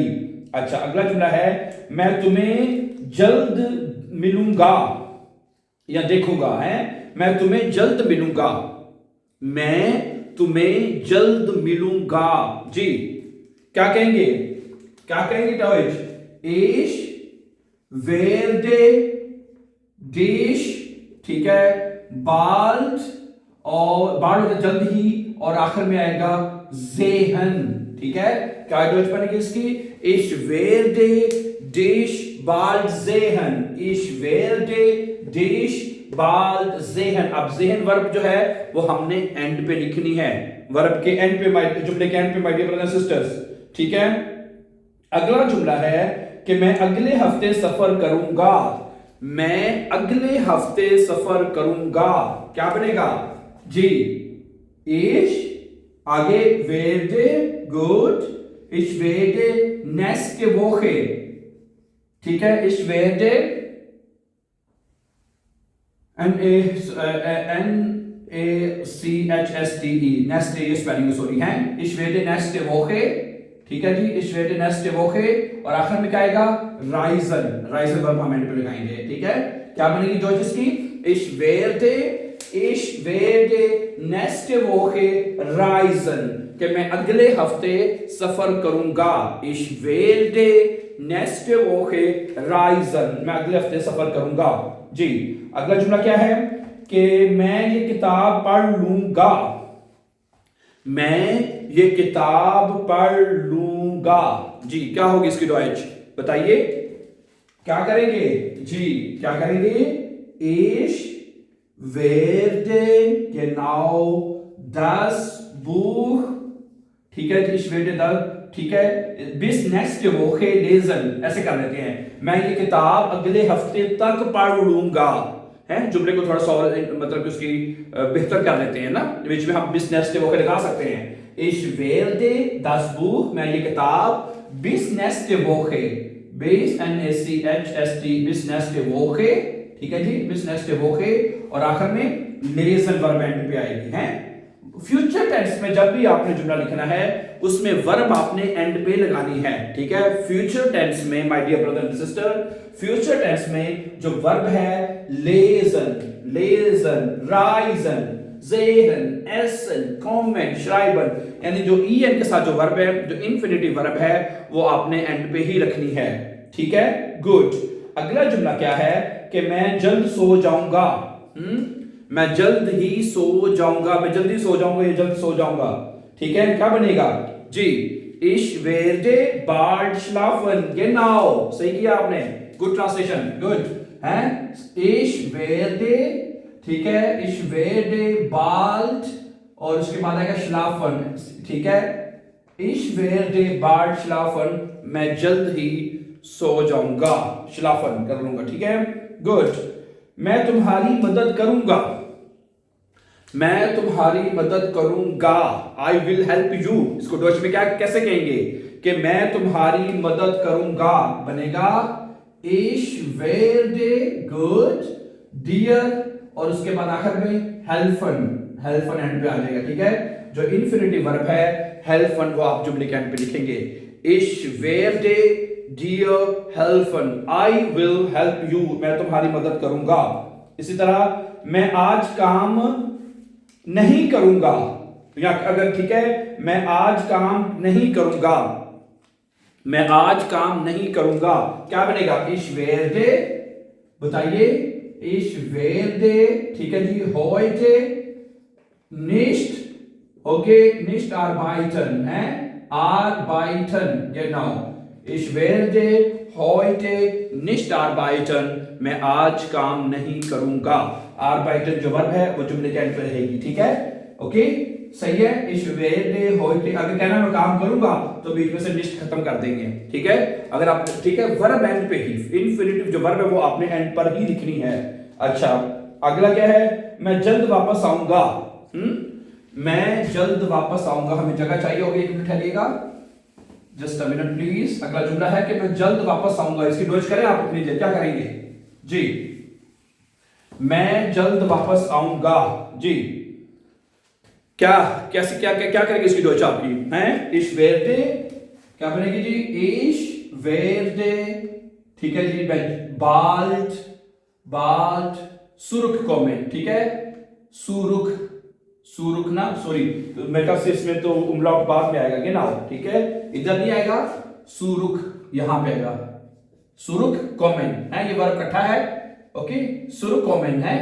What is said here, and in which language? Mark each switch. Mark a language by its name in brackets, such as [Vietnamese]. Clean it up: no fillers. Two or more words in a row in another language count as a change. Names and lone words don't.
[Hindi] अच्छा, अगला जुमला है, मैं तुम्हें जल्द मिलूंगा या देखूंगा, है, मैं तुम्हें जल्द मिलूंगा, मैं तुम्हें जल्द मिलूंगा। जी, क्या कहेंगे? क्या कहेंगे डॉइच? [German] Ich werde dich, [Hindi] ठीक है, bald, और बाल होता जल्द ही, और आखिर में आएगा sehen, ठीक है। क्या डॉइच बनेगी इसकी? [German] Ich werde dich bald sehen, ich werde dich bald sehen। [Hindi] अब sehen वर्ब जो है वो हमने एंड पे लिखनी है, वर्ब के एंड पे, जुमले के एंड पे, [English] My dear brothers and sisters, [Hindi] ठीक है। अगला जुमला है कि मैं अगले हफ्ते सफर करूंगा, मैं अगले हफ्ते सफर करूंगा, क्या बनेगा? जी, [German] ich, आगे werde, good, ich werde nächste Woche, [Hindi] ठीक है, [German] ich werde NACHSTE, [Hindi] नेक्स्ट ये स्पेलिंग सॉरी है, [German] ich werde nächste Woche, [Hindi] ठीक है जी, [German] ich werde nächste Woche, [Hindi] और आखिर में क्या आएगा? reisen, reisen वर्ब हम एंड पे लगाएंगे, ठीक है। क्या बनेगी डॉच इसकी? [German] ich werde nächste Woche reisen, [Hindi] कि मैं अगले हफ्ते सफर करूंगा। [German] Ich werde nächste Woche reisen, [Hindi] मैं अगले हफ्ते सफर करूंगा। जी, अगला जुमला क्या है कि मैं ये किताब पढ़ लूंगा, मैं ये किताब पढ़ लूंगा। जी, क्या होगी इसकी डॉइच बताइए, क्या करेंगे? जी, क्या करेंगे? [German] Ich werde genau das Buch, [Hindi] ठीक है, [German] ich werde das, [Hindi] ठीक है, [German] bis nächste Woche lesen, [Hindi] ऐसे कर लेते हैं, मैं ये किताब अगले हफ्ते तक पढ़ लूंगा, है, जुमले को थोड़ा सा और मतलब कि उसकी बेहतर कर लेते हैं ना, बीच में हम [German] bis nächste Woche [Hindi] लगा सकते हैं। [German] Ich werde das Buch, [Hindi] मैं ये किताब [German] bis nächste Woche, bis NACHST, bis nächste Woche, [Hindi] ठीक है जी, [German] bis nächste Woche, [Hindi] और आखिर में lesen वर्ब एंड पे आएगी है। [English] future tense [Hindi] में जब भी आपने जुमला लिखना है उसमें वर्ब आपने एंड पे लगानी है, ठीक है। [English] future tense [Hindi] में [English] my dear brother and sister, future tense [Hindi] में जो वर्ब है [German] lesen, lesen, reisen, sehen, essen, kommen, schreiben, [Hindi] यानी जो en के साथ जो वर्ब है, जो [English] infinitive verb [Hindi] है, वो आपने एंड पे ही रखनी है, ठीक है। गुड। अगला जुमला क्या है कि मैं जल्द सो जाऊंगा। मैं जल्द ही सो जाऊंगा, मैं जल्दी सो जाऊंगा, ये जल्द सो जाऊंगा, ठीक है। क्या बनेगा जी? [German] Ich werde bald schlafen, genau, [Hindi] सही किया आपने, [English] good translation, good [Hindi] है। [German] Ich werde, [Hindi] ठीक है, [German] ich werde bald [Hindi] और उसके बाद आएगा schlafen, ठीक है। [German] Ich werde bald schlafen, [Hindi] मैं जल्द ही सो जाऊंगा, schlafen कर लूंगा, ठीक है। गुड। मैं तुम्हारी मदद करूंगा, मैं तुम्हारी मदद करूंगा, [English] I will help you. [Hindi] इसको डच में क्या कैसे कहेंगे कि मैं तुम्हारी मदद करूंगा, बनेगा [German] ich werde, [English] good, dear [Hindi] और उसके बाद आखिर में helfen, helfen एंड पे आ जाएगा, ठीक है। जो [English] infinitive verb [Hindi] है helfen वो आप जुमले के एंड पे लिखेंगे, [German] ich werde dir helfen, [English] I will help you, [Hindi] मैं तुम्हारी मदद करूंगा। इसी तरह मैं आज काम नहीं करूंगा, या अगर ठीक है, मैं आज काम नहीं करूंगा, मैं आज काम नहीं करूंगा, क्या बनेगा? [German] ich werde, बताइए, ich werde, [Hindi] ठीक है जी, [German] heute nicht, ओके, nicht arbeiten है, arbeiten, genau, ich werde heute nicht arbeiten, [Hindi] मैं आज काम नहीं करूंगा। arbeiten जो वर्ब है वो जुमले के एंड पे रहेगी, ठीक है, ओके, सही है। [German] ich werde heute, [Hindi] अगर कहना मैं काम करूंगा तो बीच में से nicht खत्म कर देंगे, ठीक है। अगर आप, ठीक है, वर्ब एंड पे ही, इंफिनिटिव जो वर्ब है वो आपने एंड पर ही लिखनी है। अच्छा, अगला क्या है? मैं जल्द वापस आऊंगा। मैं जल्द वापस आऊंगा, हमें जगह चाहिए होगी, एक मिनट ठहरिएगा, [English] just a minute please. [Hindi] अगला जुमला है कि मैं जल्द वापस आऊंगा, इसकी डोज करें आप अपनी, क्या करेंगे जी? मैं जल्द वापस आऊंगा जी, क्या कैसे क्या क्या क्या करेंगे इसकी डोज आपकी हैं? [German] ich werde, [Hindi] क्या बनेगी जी? [German] ich werde, [Hindi] ठीक है जी, [German] bald, bald, zurück kommen, [Hindi] ठीक है, सुरुख, सुरुख ना, सॉरी, मेरे ख्याल से इसमें तो उमलाउट बाद में आएगा, genau, ठीक है, इधर नहीं आएगा, सुरुख यहां पे आएगा, [German] zurück kommen [Hindi] है, ये वर्ब इकट्ठा है, ओके, [German] zurück kommen [Hindi] है।